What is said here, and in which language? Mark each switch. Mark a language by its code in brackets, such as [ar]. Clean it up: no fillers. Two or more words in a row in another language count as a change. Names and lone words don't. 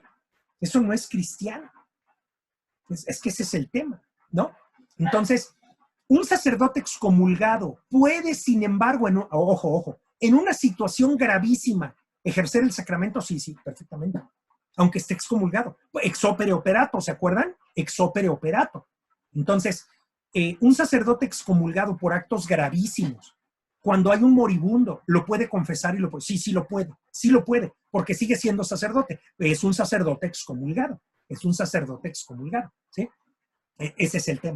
[es] Eso no es cristiano. Es que ese es el tema, ¿no? Entonces, un sacerdote excomulgado puede, sin embargo, ojo, en una situación gravísima, ejercer el sacramento, sí, perfectamente, aunque esté excomulgado. [la] Ex opere operato, [es] ¿se acuerdan? [la] Ex opere operato. [es] Entonces, un sacerdote excomulgado por actos gravísimos, cuando hay un moribundo, lo puede confesar y lo puede. Sí lo puede, porque sigue siendo sacerdote. Es un sacerdote excomulgado, ¿sí? Ese es el tema.